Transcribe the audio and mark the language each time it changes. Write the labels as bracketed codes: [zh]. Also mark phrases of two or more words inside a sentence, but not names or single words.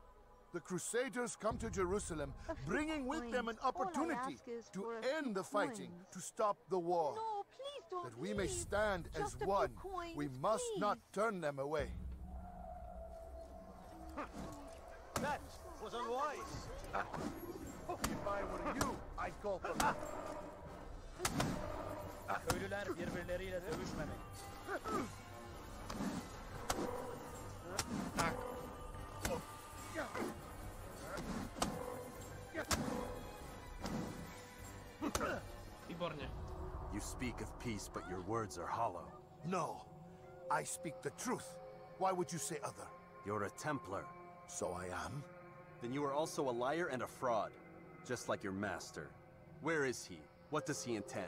[en] The Crusaders come to Jerusalem, bringing with them an opportunity to end the fighting, to stop the war. No, please that we may stand as one. We must not turn them away. That was unwise. If I were you, I'd go for that. [tr] Köylüler birbirleriyle dövüşmemeli. [cs] Tak. Výborně. [en] You speak of peace, but your words are hollow. No, I speak the truth. Why would you say other? You're a Templar. So I am. Then you are also a liar and a fraud, just like your master. Where is he? What does he intend?